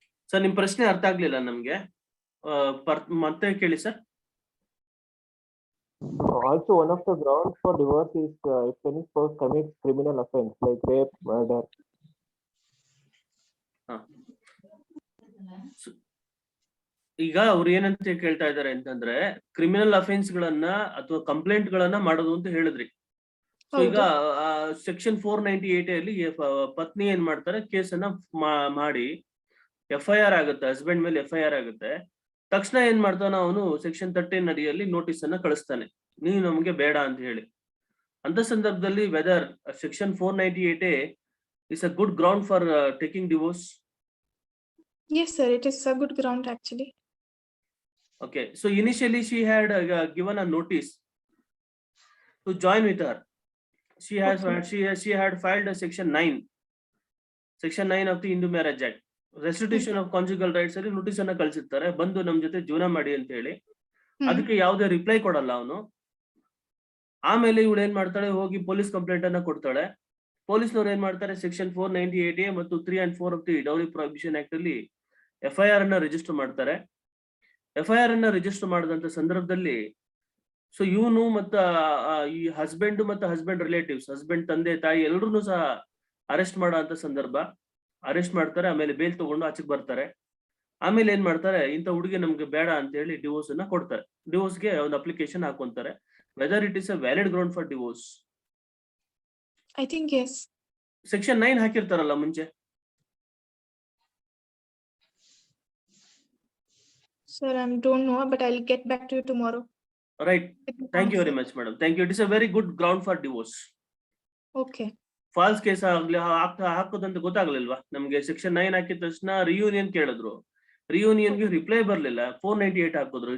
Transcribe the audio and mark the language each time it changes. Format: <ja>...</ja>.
<kn>Sir, ನಿಮ್ ಪ್ರಶ್ನೆ ಅರ್ಥ ಆಗ್ಲಿಲ್ಲ ನಮ್ಗೆ, ಮತ್ತೆ ಕೇಳಿ sir.</kn> <en>Also, one of the grounds for divorce is if any spouse commits criminal offense like rape, murder.</en> <kn>ಈಗ ಅವ್ರು ಏನಂತ ಕೇಳ್ತಾ ಇದ್ದಾರೆ ಅಂತಂದ್ರೆ, ಕ್ರಿಮಿನಲ್ ಅಫೆನ್ಸ್ ಗಳನ್ನ ಅಥವಾ ಕಂಪ್ಲೇಂಟ್ ಗಳನ್ನ ಮಾಡೋದು ಅಂತ ಹೇಳಿದ್ರಿ. ಸೊ ಈಗ ಸೆಕ್ಷನ್ 498 ಅಲ್ಲಿ ಪತ್ನಿ ಏನ್ ಮಾಡ್ತಾರೆ, ಕೇಸನ್ನ ಮಾಡಿ FIR ಆಗುತ್ತೆ, ಹಸ್ಬೆಂಡ್ ಮೇಲೆ FIR ಆಗುತ್ತೆ. ತಕ್ಷಣ ಏನ್ ಮಾಡ್ತಾನ ಅವನು, ಸೆಕ್ಷನ್ 13 ಅಡಿಯಲ್ಲಿ ನೋಟಿಸ್ ಅನ್ನ ಕಳಿಸ್ತಾನೆ, ನೀವು ನಮ್ಗೆ ಬೇಡ ಅಂತ ಹೇಳಿ. ಅಂತ ಸಂದರ್ಭದಲ್ಲಿ</kn> <en>Whether section 498A is a good ground for taking divorce? Yes, sir, it is a good ground actually. Okay, so initially she had given a notice to join with her. She has she had filed a section 9 of the Hindu Marriage Act, restitution of conjugal rights</en> <kn>ಅಲ್ಲಿ notice ಅನ್ನ ಕಳ್ಸಿರ್ತಾರೆ, ಬಂದು ನಮ್ ಜೊತೆ ಜೀವನ ಮಾಡಿ ಅಂತ ಹೇಳಿ. ಅದಕ್ಕೆ ಯಾವುದೇ ರಿಪ್ಲೈ ಕೊಡಲ್ಲ ಅವನು. ಆಮೇಲೆ ಇವಳು ಏನ್ ಮಾಡ್ತಾಳೆ, ಹೋಗಿ ಪೊಲೀಸ್ ಕಂಪ್ಲೇಂಟ್ ಅನ್ನ ಕೊಡ್ತಾಳೆ. ಪೊಲೀಸ್ನವ್ರು ಏನ್ ಮಾಡ್ತಾರೆ, ಸೆಕ್ಷನ್ 498A ಮತ್ತು</kn> <en>3 and 4 of the Dowry Prohibition Act</en> <kn>ಅಲ್ಲಿ FIR ಅನ್ನ ರಿಜಿಸ್ಟರ್ ಮಾಡ್ತಾರೆ. FIR ಅನ್ನ ರಿಜಿಸ್ಟರ್ ಮಾಡಿದಂತ ಸಂದರ್ಭದಲ್ಲಿ ಸೊ ಇವನು ಮತ್ತ ಈ ಹಸ್ಬೆಂಡ್ ಮತ್ತು ಹಸ್ಬೆಂಡ್ ರಿಲೇಟಿವ್ಸ್, ಹಸ್ಬೆಂಡ್ ತಂದೆ ತಾಯಿ ಎಲ್ರು ಸಹ ಅರೆಸ್ಟ್ ಮಾಡೋ ಅಂತ ಸಂದರ್ಭ. ಅರೆಸ್ಟ್ ಮಾಡ್ತಾರೆ, ಆಮೇಲೆ ಬೇಲ್ ತಗೊಂಡು ಆಚೆಗೆ ಬರ್ತಾರೆ. ಆಮೇಲೆ ಏನ್ ಮಾಡ್ತಾರೆ, ಇಂಥ ಹುಡುಗಿ ನಮ್ಗೆ ಬೇಡ ಅಂತ ಹೇಳಿ ಡಿವೋರ್ಸ್ ಅನ್ನ ಕೊಡ್ತಾರೆ. ಡಿವೋರ್ಸ್ಗೆ ಒಂದು application ಹಾಕೊಂತಾರೆ.</kn> <en>Whether it is a valid ground for divorce? I think yes.</en> <kn>Section 9 ಹಾಕಿರ್ತಾರಲ್ಲ ಮುಂಚೆ.</kn> <en>Sir, I don't know, but I'll get back to you tomorrow. Right. Thank you very much, madam. Thank you. It is a very good ground for divorce. Okay.</en> <kn>Falls case ಆಗ್ಲಿ ಹಾಕೋದಂತ ಗೊತ್ತಾಗ್ಲಿಲ್ವಾ ನಮ್ಗೆ? Section 9 ಹಾಕಿದ ತಕ್ಷಣ reunion ಕೇಳಿದ್ರು, ರಿಯೂನಿಯನ್ಗೆ reply ಬರ್ಲಿಲ್ಲ, 498 ಹಾಕಿದ್ರು.</kn>